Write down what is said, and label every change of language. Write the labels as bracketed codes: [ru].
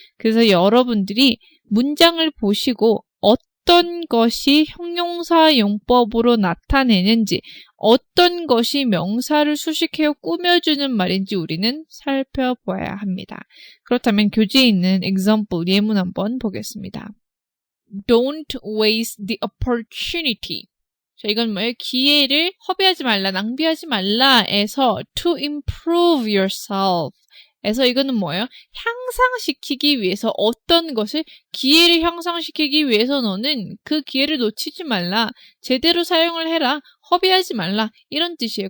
[ko] 그래서 여러분들이 문장을 보시고 어떤 것이 형용사 용법으로 나타내는지 어떤 것이 명사를 수식해서 꾸며주는 말인지 우리는 살펴봐야 합니다. 그렇다면 교재에 있는 example 예문 한번 보겠습니다. [en] Don't waste the opportunity. [ko] 자, 이건 뭐예요? 기회를 허비하지 말라, 낭비하지 말라에서 [en] to improve yourself [ko] 에서 이거는 뭐예요? 향상시키기 위해서 어떤 것을 기회를 향상시키기 위해서 너는 그 기회를 놓치지 말라. 제대로 사용을 해라. 허비하지 말라. 이런 뜻이에요.